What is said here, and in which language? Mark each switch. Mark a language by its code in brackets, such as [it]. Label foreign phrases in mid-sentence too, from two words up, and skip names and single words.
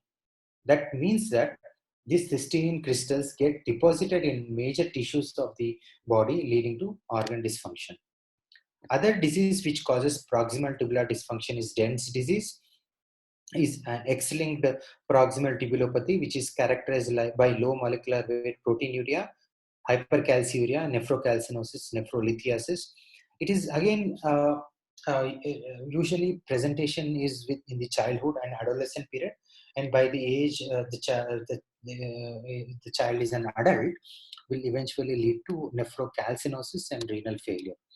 [en] That means that these cystine crystals get deposited in major tissues of the body, leading to organ dysfunction. Other disease which causes proximal tubular dysfunction is Dent's disease, is an X-linked proximal tubulopathy, which is characterized by low molecular weight proteinuria, hypercalciuria, nephrocalcinosis, nephrolithiasis. It is again usually presentation is in the childhood and adolescent period, and by the age the child is an adult, will eventually lead to nephrocalcinosis and renal failure.